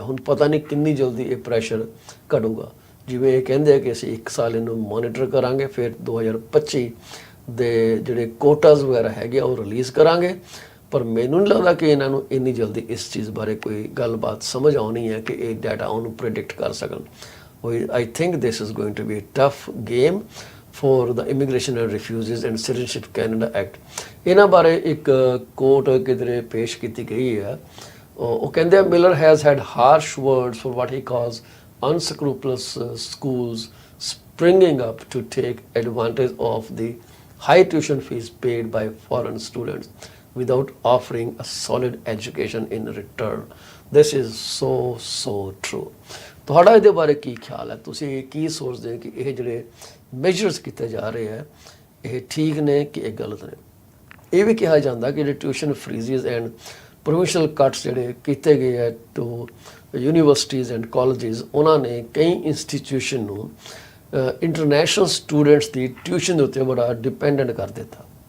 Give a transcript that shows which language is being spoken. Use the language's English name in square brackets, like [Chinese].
[Punjabi] ਹੁਣ ਪਤਾ ਨਹੀਂ ਕਿੰਨੀ ਜਲਦੀ ਇਹ ਪ੍ਰੈਸ਼ਰ ਘਟੂਗਾ। ਜਿਵੇਂ ਇਹ ਕਹਿੰਦੇ ਆ ਕਿ ਅਸੀਂ 1 ਸਾਲ ਇਹਨੂੰ ਮੋਨੀਟਰ ਕਰਾਂਗੇ, ਫਿਰ 2025 ਦੇ ਜਿਹੜੇ ਕੋਟਾਸ ਵਗੈਰਾ ਹੈਗੇ ਉਹ ਰਿਲੀਜ਼ ਕਰਾਂਗੇ। ਪਰ ਮੈਨੂੰ ਨਹੀਂ ਲੱਗਦਾ ਕਿ ਇਹਨਾਂ ਨੂੰ ਇੰਨੀ ਜਲਦੀ ਇਸ ਚੀਜ਼ ਬਾਰੇ ਕੋਈ ਗੱਲਬਾਤ ਸਮਝ ਆਉਣੀ ਹੈ ਕਿ ਇਹ ਡਾਟਾ ਉਹਨੂੰ ਪ੍ਰੈਡਿਕਟ ਕਰ ਸਕਣ। [English] I think this is going to be a tough game, for the Immigration and Refugees and Citizenship Canada Act. [Punjabi] ਇਹਨਾਂ ਬਾਰੇ ਇੱਕ ਕੋਟ ਕਿਧਰੇ ਪੇਸ਼ ਕੀਤੀ ਗਈ ਹੈ। ਉਹ ਕਹਿੰਦੇ [English] Miller has had harsh words for what he calls unscrupulous schools springing up to take advantage of the high tuition fees paid by foreign students without offering a solid education in return. This is so true. [Punjabi] ਤੁਹਾਡਾ ਇਹਦੇ ਬਾਰੇ ਕੀ ਖਿਆਲ ਹੈ? ਤੁਸੀਂ ਕੀ ਸੋਚਦੇ ਹੋ ਕਿ ਇਹ ਜਿਹੜੇ ਮੈਜਰਸ ਕੀਤੇ ਜਾ ਰਹੇ ਹੈ ਇਹ ਠੀਕ ਨੇ ਕਿ ਇਹ ਗਲਤ ਨੇ? ਇਹ ਵੀ ਕਿਹਾ ਜਾਂਦਾ ਕਿ ਜਿਹੜੇ [English] tuition freezes and provincial cuts [Punjabi] ਜਿਹੜੇ ਕੀਤੇ ਗਏ ਹੈ [English] to universities and colleges, [Punjabi] ਉਹਨਾਂ ਨੇ ਕਈ ਇੰਸਟੀਟਿਊਸ਼ਨ ਨੂੰ ਇੰਟਰਨੈਸ਼ਨਲ ਸਟੂਡੈਂਟਸ ਦੀ ਟਿਊਸ਼ਨ ਦੇ ਉੱਤੇ ਬੜਾ ਡਿਪੈਂਡੈਂਟ ਕਰ ਦਿੱਤਾ।